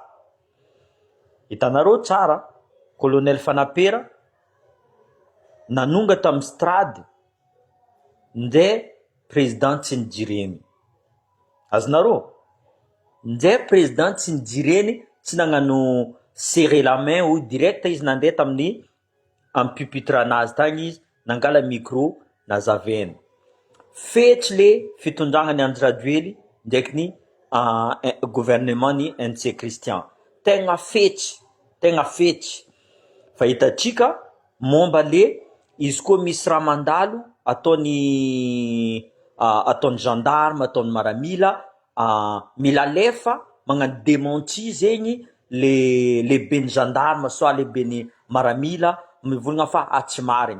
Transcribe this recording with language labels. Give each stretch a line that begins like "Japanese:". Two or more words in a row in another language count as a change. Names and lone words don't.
Malagasy: Hitanareo tsara colonel Fanapera nanonga tamin'ny strade nde président tsy nijireny. Azonareo nde président tsy nijireny, tsy nagnano
French: serrer la main ou direct
Malagasy: izy nandeha tamin'ny amin'ny pupitre anazy tagny izy nangala micro nazavainy. Fetsy le fitondragnany Andry Rajoely ndraiky ny gouvernement ny NC Christian. Tegna fetsy. Fa hitatsika momba le izy koa misy raha mandalo ataony gendarme, ataony maramila, mila alefa magnano démenti zegny le ben'ny gendarme soit le ben'ny maramila mivolagna fa tsy marigny.